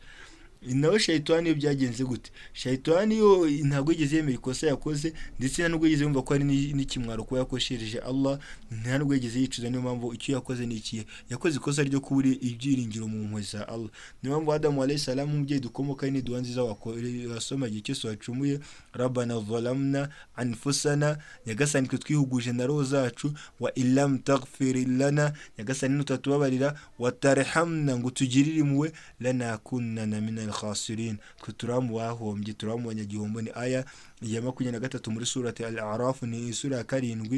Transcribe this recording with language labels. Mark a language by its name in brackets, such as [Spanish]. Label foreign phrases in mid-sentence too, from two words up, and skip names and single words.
[Kinyarwanda] Nawe shayitani byagenze gute? Shayitani yo ntabwo yigeze yemera ikosa yakoze, ndetse ntabwo yigeze yumva ko ari n'ikimwaro ko yakoshereje Allah, ntabwo yigeze yicuza. Niyo mpamvu icyo yakoze ni iki, yakoze ikosa ryo kubura ibyiringiro mu mpuhwe za Allah. Niyo mpamvu Adamu [Arabic] عليه السلام [Kinyarwanda] umubyeyi dukomoka ni duwa nziza wasoma igihe cyose wacumuye, [Arabic] ربنا ظلمنا أنفسنا, [Kinyarwanda] nyagasani twe twihuguje na roho zacu, [Arabic] وإن لم تغفر لنا, [Kinyarwanda] nyagasani nutatubabarira, watarhamna ngo tugirire impuhwe, [Arabic] لنكونن من الخاسرين, [Kinyarwanda] twe turamubahombye, turamubanya gihombo. Ni aya ya 23 muri surati al-A'raf, ni sura ya 7.